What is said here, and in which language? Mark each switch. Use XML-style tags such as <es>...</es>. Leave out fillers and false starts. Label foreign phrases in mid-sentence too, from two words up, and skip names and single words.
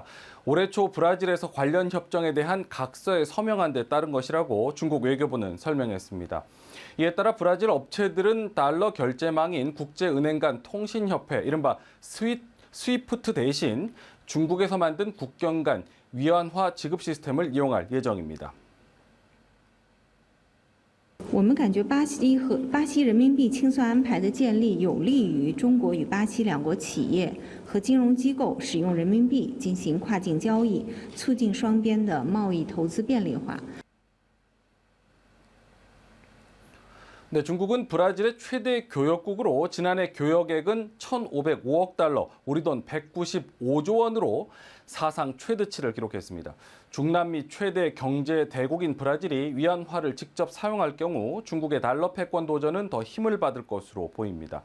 <ko>올해 초 브라질에서 관련 협정에 대한 각서에 서명한 데 따른 것이라고 중국 외교부는 설명했습니다. 이에 따라 브라질 업체들은 달러 결제망인 국제은행 간 통신협회, 이른바 스위프트 대신 중국에서 만든 국경 간 위안화 지급 시스템을 이용할 예정입니다.</ko> <zh>我们感觉巴西人民币清算安排的建立有利于中国与巴西两国企业和金融机构使用人民币进行跨境交易，促进双边的贸易投资便利化。</zh> <ko>네, 중국은 브라질의 최대 교역국으로 지난해 교역액은 1,505억 달러, 우리 돈 195조 원으로 사상 최대치를 기록했습니다. 중남미 최대 경제 대국인 브라질이 위안화를 직접 사용할 경우 중국의 달러 패권 도전은 더 힘을 받을 것으로 보입니다.</ko>